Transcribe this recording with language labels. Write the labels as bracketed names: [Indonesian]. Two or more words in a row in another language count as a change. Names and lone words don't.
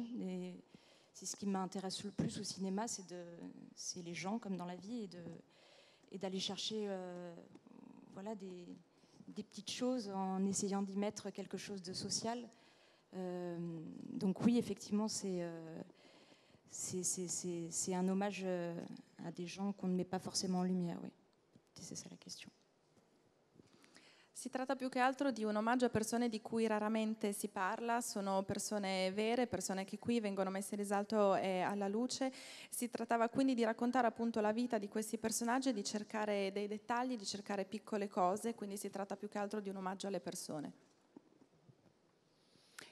[French] C'est ce qui m'intéresse le plus au cinéma, c'est les gens comme dans la vie, et d'aller chercher des petites choses en essayant d'y mettre quelque chose de social. Donc oui, effectivement, c'est un hommage à des gens qu'on ne met pas forcément en lumière. Oui. C'est ça la question. [Italian] Si tratta più che altro di un omaggio a persone di cui raramente si parla, sono persone vere, persone che qui vengono messe in risalto e alla luce. Si trattava quindi di raccontare appunto la vita di questi personaggi, di cercare dei dettagli, di cercare piccole cose, quindi si tratta più che altro di un omaggio alle persone.